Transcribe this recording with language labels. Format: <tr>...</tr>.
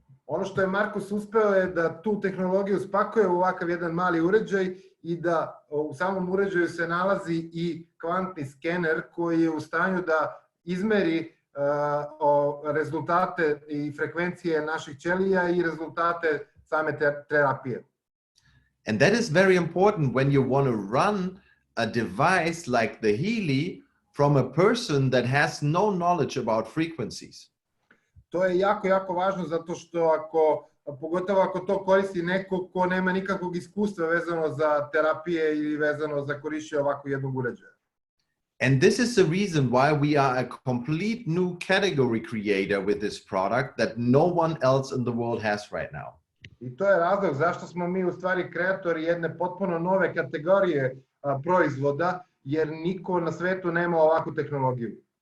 <sr>Ono što je Markus uspeo je da tu tehnologiju spakuje u ovakav jedan mali uređaj i da u samom uređaju se nalazi i kvantni skener koji je u stanju da izmeri rezultate i frekvencije naših ćelija i rezultate same terapije.</sr> <en>And that is very important when you want to run a device like the Healy from a person that has no knowledge about frequencies.</en> <sr>To je jako, jako važno zato što pogotovo ako to koristi neko ko nema nikakvog iskustva vezano za terapije ili vezano za korišćenje ovakvog jednog uređaja.</sr> <en>And this is the reason why we are a complete new category creator with this product that no one else in the world has right now.</en> <sr>I to je razlog zašto smo mi u stvari kreatori jedne potpuno nove kategorije proizvoda, jer niko na svetu nema ovakvu tehnologiju.</sr>